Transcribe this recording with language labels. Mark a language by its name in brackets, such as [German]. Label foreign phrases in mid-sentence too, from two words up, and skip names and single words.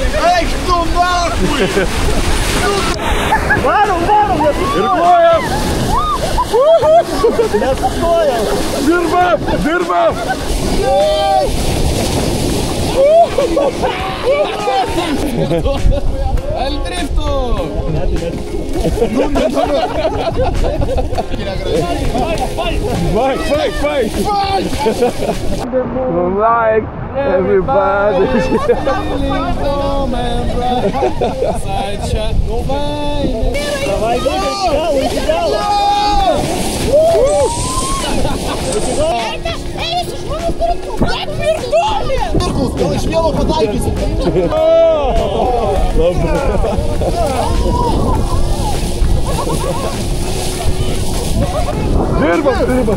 [Lithuanian] Eik tu nakui! Varom, Irkluojam. nesustojam. Dirbam. El drifto! [English] Fight. Like everybody. [Russian] Давай, идеал. [Lithuanian] Gal iš vieno pataikysi. Dirbam.